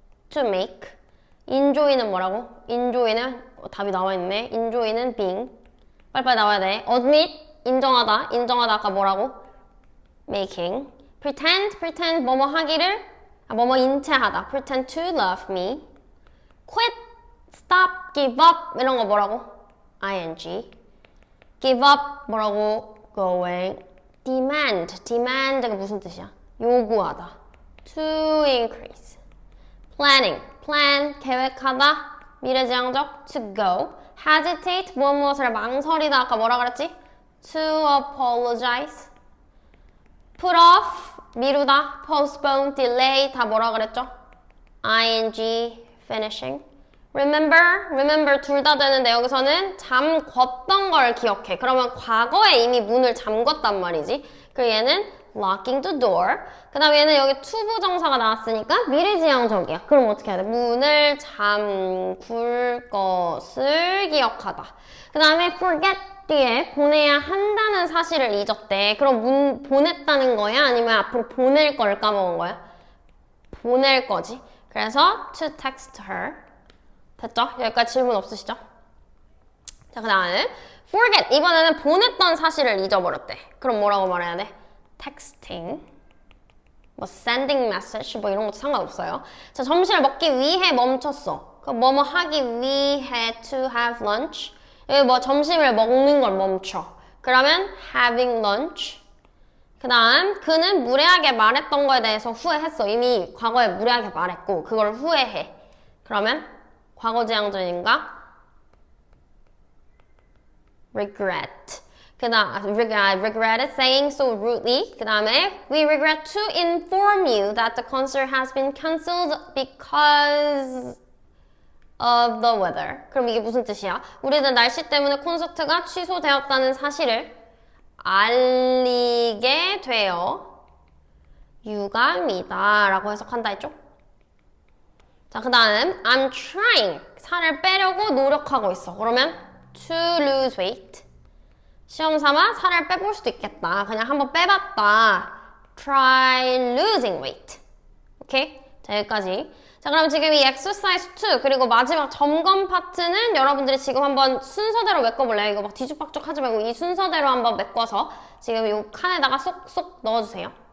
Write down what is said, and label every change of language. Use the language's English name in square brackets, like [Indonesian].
[English] to make. enjoy는 [Korean] 뭐라고? enjoy는 답이 나와있네. enjoy는 being. 빨리빨리 나와야 돼. admit, 인정하다 아까 뭐라고? [English] making. [Korean] pretend 뭐뭐 하기를 뭐뭐 인체하다. [English] pretend to love me. quit, stop, give up [Korean] 이런 거 뭐라고? [English] ing. give up [Korean] 뭐라고? [English] going. [Korean] demand가 무슨 뜻이야? 요구하다. [English] to increase. plan, [Korean] 계획하다. 미래지향적, [English] to go. [Korean] hesitate, 무엇을 망설이다. 아까 뭐라 그랬지? [English] to apologize. put off, [Korean] 미루다. [English] postpone, delay, [Korean] 다 뭐라 그랬죠? [English] ing, finishing. [Korean] remember 둘 다 되는데 여기서는 잠궜던 걸 기억해. 그러면 과거에 이미 문을 잠궜단 말이지. 그리고 얘는 [English] locking the door. [Korean] 그 다음에 얘는 여기 투부정사가 나왔으니까 미래지향적이야. 그럼 어떻게 해야 돼? 문을 잠글 것을 기억하다. 그 다음에 forget 뒤에 보내야 한다는 사실을 잊었대. 그럼 보냈다는 거야? 아니면 앞으로 보낼 걸 까먹은 거야? 보낼 거지. 그래서 [English] to text her. [Korean] 됐죠? 여기까지 질문 없으시죠? 자, 그 다음에 forget. 이번에는 보냈던 사실을 잊어버렸대. 그럼 뭐라고 말해야 돼? texting, 뭐 [English] sending message, [Korean] 뭐 이런 것도 상관없어요. 자, 점심을 먹기 위해 멈췄어. 그럼 뭐뭐 하기 위해 [English] to have lunch. [Korean] 여기 뭐 점심을 먹는 걸 멈춰. 그러면 [English] having lunch. [Korean] 그 다음 그는 무례하게 말했던 거에 대해서 후회했어. 이미 과거에 무례하게 말했고 그걸 후회해. 그러면 과거지향적인가? [English] regret. [Korean] 그 다음 [English] I regretted saying so rudely. [Korean] 그 다음에 [English] we regret to inform you that the concert has been cancelled because of the weather. [Korean] 그럼 이게 무슨 뜻이야? 우리는 날씨 때문에 콘서트가 취소되었다는 사실을 알리게 되어 유감이다 라고 해석한다 했죠? 자, 그 다음 [English] I'm trying. [Korean] 살을 빼려고 노력하고 있어. 그러면 [English] to lose weight. [Korean] 시험 삼아 살을 빼볼 수도 있겠다. 그냥 한번 빼봤다. [English] Try losing weight. [Korean] 오케이? 자, 여기까지. 자, 그럼 지금 이 exercise 2 그리고 마지막 점검 파트는 여러분들이 지금 한번 순서대로 메꿔볼래요? 이거 막 뒤죽박죽 하지 말고 이 순서대로 한번 메꿔서 지금 이 칸에다가 쏙쏙 넣어주세요.